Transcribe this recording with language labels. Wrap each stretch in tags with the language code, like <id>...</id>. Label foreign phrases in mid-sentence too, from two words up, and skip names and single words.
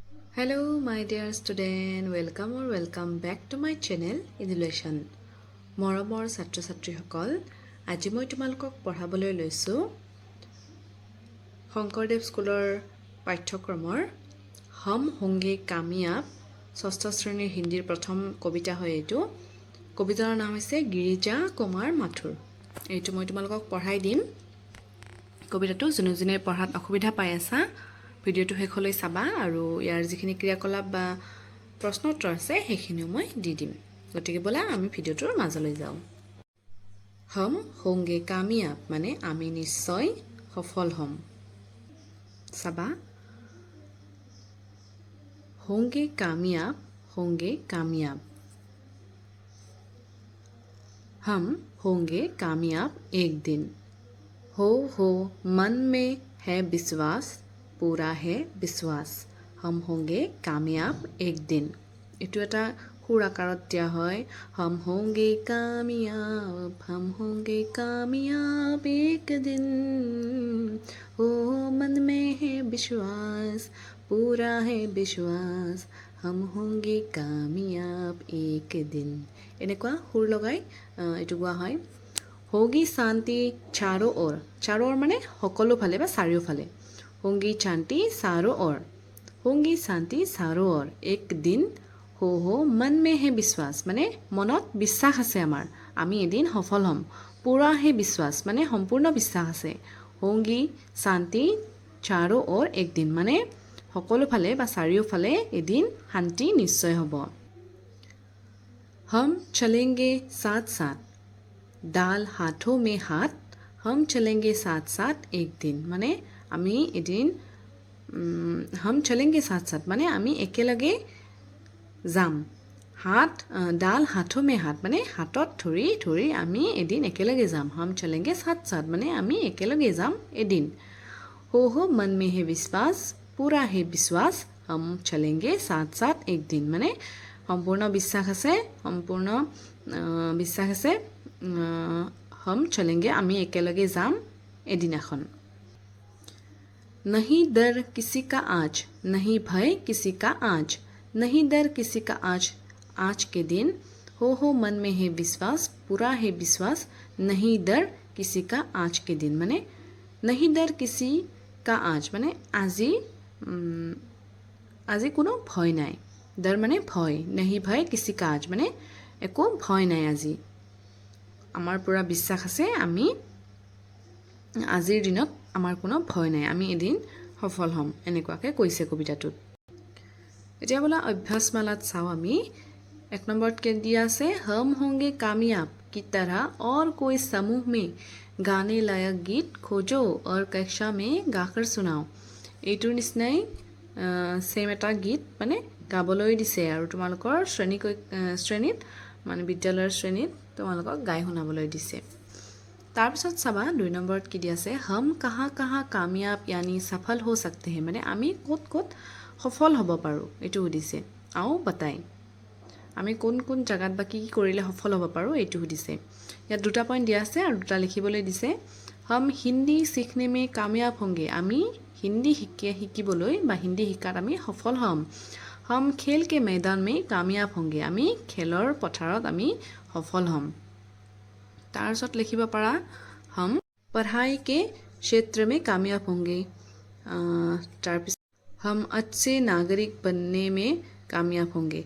<en>Hello, my dear student. Welcome back to my channel, Education.</en> <as>মৰমৰ ছাত্ৰ ছাত্ৰীসকল, আজি মই তোমালোকক পঢ়াবলৈ লৈছো শংকৰদেৱ স্কুলৰ পাঠ্যক্ৰমৰ</as> <hi>हम होंगे कामयाब</hi> <as>ষষ্ঠ শ্ৰেণীৰ হিন্দীৰ প্ৰথম কবিতা হয় এইটো। কবিতাৰ নাম হৈছে গিৰিজা কুমাৰ মাথুৰ। এইটো মই তোমালোকক পঢ়াই দিম। কবিতাটো যোনে যোনে পঢ়াত অসুবিধা পাই আছা ভিডিঅ'টো শেষলৈ চাবা আৰু ইয়াৰ যিখিনি ক্ৰিয়াকলাপ বা প্ৰশ্ন উত্তৰ আছে সেইখিনিও মই দি দিম। গতিকে বলা আমি ভিডিঅ'টোৰ মাজলৈ যাওঁ।</as> <hi>हम होंगे कामयाब</hi> <as>মানে আমি নিশ্চয় সফল হম। চাবা,</as> <hi>होंगे कामयाब हम होंगे कामयाब एक दिन। हो मन में है विश्वास, पूरा है विश्वास, हम होंगे कामयाब एक दिन।</hi> <as>ইটো এটা সুৰ আকাৰত</as> <hi>दिया है, हम होंगे कामयाब एक दिन, हो मन में है विश्वास, पूरा है विश्वास, हम होंगे कामयाब एक दिन।</hi> <as>এনেকুৱা সুৰ লগাই এইটো গোৱা হয়।</as> <hi>होगी शांति चारों ओर</hi> <as>माने সকলো ফালে বা চাৰিওফালে।</as> <hi>होंगी शांति चारों ओर एक दिन, हो मन में है विश्वास माने</hi> <as>মনত বিশ্বাস আছে আমাৰ আমি এদিন সফল হ'ম।</as> <hi>पूरा है विश्वास</hi> <as>माने সম্পূৰ্ণ বিশ্বাস আছে।</as> <hi>होंगी शांति चारों ओर एक दिन</hi> <as>माने সকলো ফালে বা চাৰিওফালে এদিন শান্তি নিশ্চয় হ'ব।</as> <hi>हम चलेंगे साथ साथ, डाल हाथों में हाथ, हम चलेंगे साथ साथ एक दिन माने</hi> <as>আমি এদিন</as> <hi>हम चलेंगे साथ साथ माने</hi> <as>আমি একেলগে যাম।</as> <hi>हाथ डाल हाथों में हाथ</hi> <as>माने हाथत ধৰি ধৰি আমি এদিন একেলগে যাম।</as> <hi>हम चलेंगे साथ साथ</hi> <as>माने আমি একেলগে যাম এদিন।</as> <hi>हो मन में है विश्वास, पूरा है विश्वास, हम चलेंगे साथ साथ एक दिन माने</hi> <as>সম্পূৰ্ণ বিশ্বাস আছে</as> <hi>हम चलेंगे</hi> <as>আমি একেলগে যাম এদিনাখন।</as> <hi>नहीं डर किसी का आज, नहीं भय किसी का आज, नहीं डर किसी का आज के दिन, हो मन में है विश्वास, पूरा है विश्वास, नहीं डर किसी का आज के दिन माने नहीं डर किसी का आज माने</hi> <as>আজি কোনো ভয় নাই।</as> <hi>डर माने भय, नहीं भय किसी का आज माने</hi> <as>একো ভয় নাই আজি। আমাৰ পুৰা বিশ্বাস আছে আমি আজিৰ দিনত আমাৰ কোনো ভয় নাই, আমি এদিন সফল হ'ম এনেকুৱাকৈ কৈছে কবিতাটোত। এতিয়া বোলা অভ্যাসমালাত চাওঁ আমি।</as> <hi>1</hi> <as>নম্বৰত কে দিয়া আছে</as> <hi>हम होंगे कामयाब की तरह और कोई समूह में गाने लायक गीत खोजो और कक्षा में गाकर सुनाओ।</hi> <as>এইটোৰ নিচিনাই সেম এটা গীত মানে গাবলৈ দিছে আৰু তোমালোকৰ শ্ৰেণীত মানে বিদ্যালয়ৰ শ্ৰেণীত তোমালোকক গাই শুনাবলৈ দিছে। তাৰপিছত চাবা 2 নম্বৰত কি দিয়া আছে</as> <hi>हम कहाँ कामयाब यानी सफल हो सकते हैं</hi> <as>মানে আমি ক'ত ক'ত সফল হ'ব পাৰো এইটো সুধিছে। আও बताई আমি কোন কোন জায়গাত বা কি কৰিলে সফল হ'ব পাৰো এইটো সুধিছে। ইয়াত দুটা পইণ্ট দিয়া আছে আৰু দুটা লিখিবলৈ দিছে।</as> <hi>हम हिंदी सीखने में कामयाब होंगे</hi> <as>আমি হিন্দী শিকিবলৈ বা হিন্দী শিকাত আমি সফল হ'ম।</as> <hi>हम खेल के मैदान में कामयाब होंगे</hi> <as>আমি খেলৰ পথাৰত আমি সফল হ'ম। তাৰপিছত লিখিব পাৰা</as> <hi>हम पढ़ाई के क्षेत्र में कामयाब होंगे, তাৰপিছত हम अच्छे नागरिक बनने में कामयाब होंगे।</hi>